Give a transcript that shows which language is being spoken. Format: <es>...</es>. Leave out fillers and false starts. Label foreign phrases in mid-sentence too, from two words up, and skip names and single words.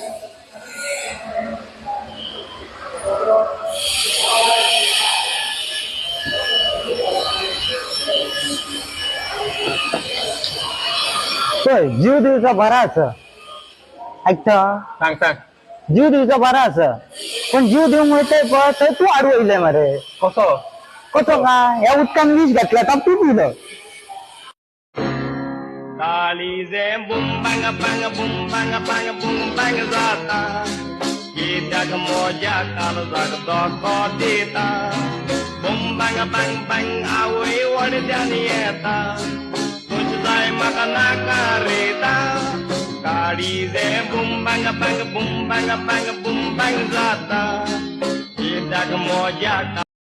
<kok>होय जीव दिवचा बरा असं ऐकता सांग सांग. जीव दिवचा बरा असं पण जीव देऊ मिळतंय पण तू आडवं येईल मरे. कसो? कसं का या उदकान विष घातला तर तू पिलं. काळीजे बुंबांग बांग बुंबांग बांग बुंबांग जाता गीत्याक मोज्या काळजाक धोको दिता बुंबांग बांग बांग आवय वडद्यान येता तुझ जाय म्हाका नाकारिता काळीजे बुंबांग बांग बुंबांग बांग बुंबांग जाता गीत्याक मोज्या</kok>